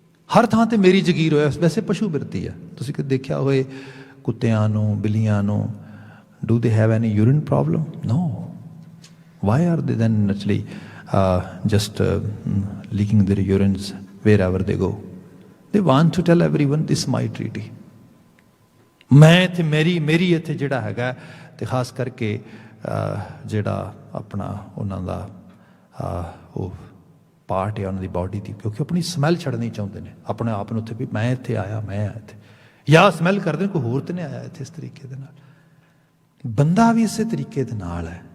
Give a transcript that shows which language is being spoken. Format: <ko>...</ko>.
<pa>ਹਰ ਥਾਂ ਤੇ ਮੇਰੀ ਜਗੀਰ ਹੋਇਆ। ਵੈਸੇ ਪਸ਼ੂ ਬਿਰਤੀ ਹੈ। ਤੁਸੀਂ ਕਦੇ ਦੇਖਿਆ ਹੋਏ ਕੁੱਤਿਆਂ ਨੂੰ, ਬਿੱਲੀਆਂ ਨੂੰ,</pa> <en>Do they have any urine problem? No. Why are they then naturally just leaking their urines wherever they go? They want to tell everyone this is my treaty.</en> <pa>ਮੈਂ ਇੱਥੇ ਮੇਰੀ ਇੱਥੇ ਜਿਹੜਾ ਹੈਗਾ। ਤੇ ਖਾਸ ਕਰਕੇ ਜਿਹੜਾ ਆਪਣਾ ਉਹਨਾਂ ਦਾ ਉਹ ਪਾਰਟ ਹੈ ਉਹਨਾਂ ਦੀ ਬਾਡੀ ਦੀ, ਕਿਉਂਕਿ ਆਪਣੀ ਸਮੈਲ ਛੱਡਣੀ ਚਾਹੁੰਦੇ ਨੇ ਆਪਣੇ ਆਪ ਨੂੰ ਉੱਥੇ ਵੀ ਮੈਂ ਇੱਥੇ ਆਇਆ, ਮੈਂ ਇੱਥੇ, ਜਾਂ ਸਮੈਲ ਕਰਦੇ ਕੋਈ ਹੋਰ ਤਾਂ ਨਹੀਂ ਆਇਆ ਇੱਥੇ। ਇਸ ਤਰੀਕੇ ਦੇ ਨਾਲ ਬੰਦਾ ਵੀ ਇਸੇ ਤਰੀਕੇ ਦੇ ਨਾਲ ਹੈ।</pa>